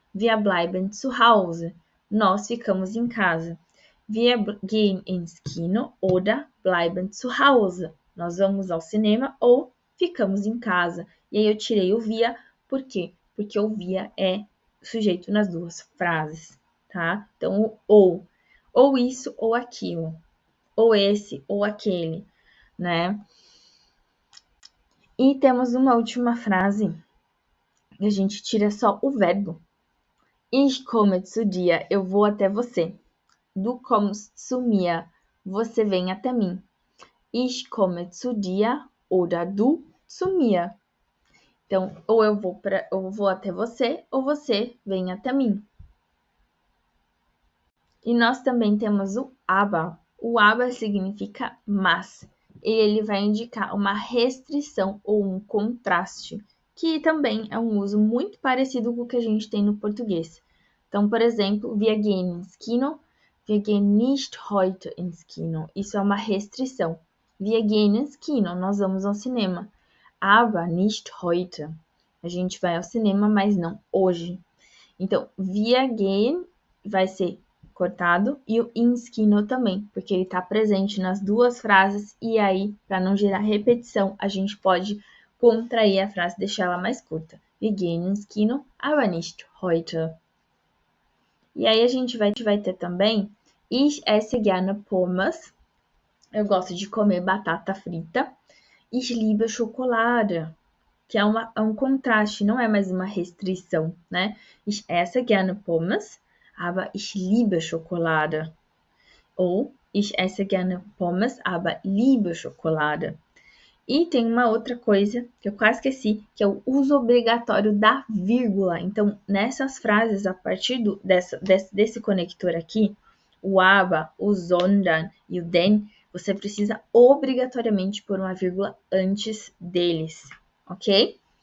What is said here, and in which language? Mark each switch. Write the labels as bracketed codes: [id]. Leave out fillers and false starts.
[de] Wir bleiben zu Hause, [pt] nós ficamos em casa. [de] Wir gehen ins Kino oder bleiben zu Hause. [pt] Nós vamos ao cinema ou ficamos em casa. E aí eu tirei o via, por quê? Porque o via é sujeito nas duas frases, tá? Então, ou isso ou aquilo, ou esse ou aquele, né? E temos uma última frase, que a gente tira só o verbo. [de] Ich komme zu dir, [pt] eu vou até você. [de] Du kommst zu mir, [pt] você vem até mim. [de] Ich komme zu dir oder du zu mir. [pt] Então, ou eu vou até você, ou você vem até mim. E nós também temos o aber. O aber significa mas. Ele vai indicar uma restrição ou um contraste, que também é um uso muito parecido com o que a gente tem no português. Então, por exemplo, [de] wir gehen ins Kino, wir gehen nicht heute ins Kino. [pt] Isso é uma restrição. [de] Wir gehen ins Kino, [pt] nós vamos ao cinema. [de] Aber nicht heute. [pt] A gente vai ao cinema, mas não hoje. Então, wir gehen vai ser cortado e o ins Kino também, porque ele está presente nas duas frases e aí, para não gerar repetição, a gente pode contrair a frase e deixar ela mais curta. [de] Wir gehen ins Kino, aber nicht heute. [pt] E aí a gente vai ter também [de] ich esse gerne Pommes. [pt] Eu gosto de comer batata frita. [de] Ich liebe Schokolade, [pt] que é um contraste, não é mais uma restrição, né? [de] Ich esse gerne Pommes, aber ich liebe Schokolade. Ou ich esse gerne Pommes, aber liebe Schokolade. [pt] E tem uma outra coisa que eu quase esqueci, que é o uso obrigatório da vírgula. Então, nessas frases, a partir desse conector aqui, o aber, o sondern e o den, você precisa obrigatoriamente pôr uma vírgula antes deles, ok?